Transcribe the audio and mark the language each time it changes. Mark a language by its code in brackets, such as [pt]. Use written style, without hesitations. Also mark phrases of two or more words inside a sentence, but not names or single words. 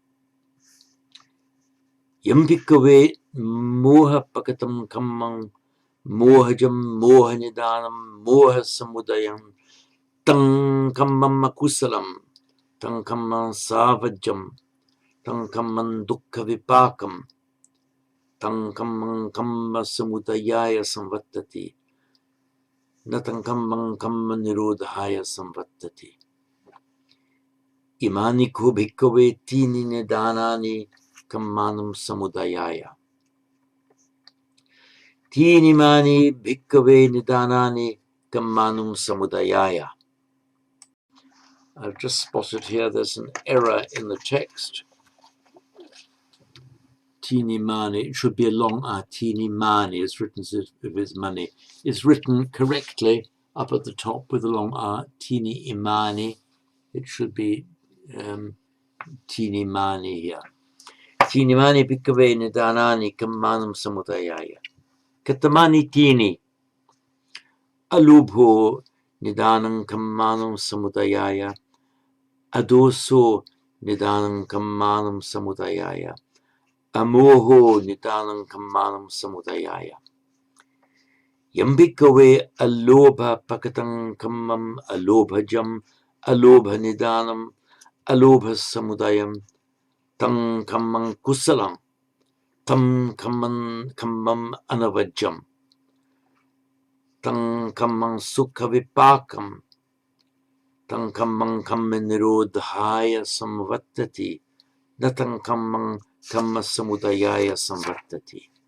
[pi] Yam bhikkhave moha pakatam kammam mohajam mohanidanam moha samudayam tang kammam akusalam tang kammam savajam tang kammam dukkha vipakam tang kammam kamma samudayaya samvattati natang kammam kamma nirodhaya samvattati. Imani ko bhikkhave tini nidanani kammanam samudayaya. Tini mani bhikkhave nidanani kammanam samudayaya. [en] I've just spotted here there's an error in the text. [pi] Tini mani, [en] it should be a long R. [pi] Tini mani [en] is written as if it's money. It's written correctly up at the top with a long R. [pi] Tini imani. [en] It should be [pi] tini mani [en] here. [pi] Tini mani bhikkhave nidanani kammanam samudayaya. Katamani tini. Alubho nidanam kammanam samudayaya. Adoso nidanam kammanam samudayaya. Amoho nidanam kammanam samudayaya. Yam bhikkhave alobha pakatam kammam alobhajam alobha nidanam alobha samudayam tang kammam kusalam tam kammam anavajam tang kammam sukha vipakam tang kammam kamma nirodhaya samvattati natang kammam kamma samudayaya samvattati.